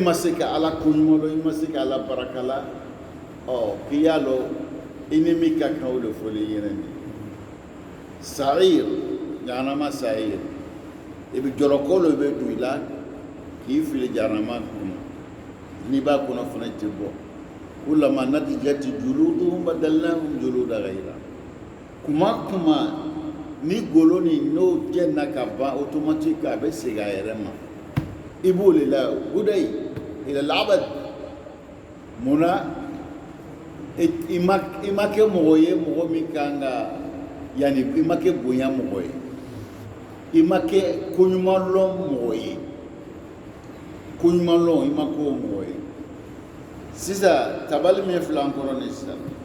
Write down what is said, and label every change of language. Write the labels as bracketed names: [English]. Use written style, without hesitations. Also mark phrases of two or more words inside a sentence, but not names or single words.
[Bambara] ma se ka ala ko ɲuman dɔn i ma se ka ala baraka la k'i y'a dɔn i ni min ka kan o de fɔlen ɲɛna nin sa'ir jahanama sa'ir i bɛ jɔlɔkɔ dɔ bɛ don i la k'i fili jahanama kɔnɔ n'i b'a kɔnɔ fana tɛ bɔ ulama [Arabic] نضجت جلودهم بدلناهم جلودا غير [Bambara] kuma ni golo ni n'o jɛnna ka ban automatique a bɛ segin a yɛrɛ ma i b'o le la gudayi [Arabic] إلى الأبد [Bambara] munna i ma kɛ mɔgɔ ye mɔgɔ min kan ka yani i ma kɛ bonya mɔgɔ ye i ma kɛ koɲuman lɔn mɔgɔ ye koɲuman lɔn i ma k'o mɔgɔ ye sisan tabali min filɛ an kɔrɔ nin sisan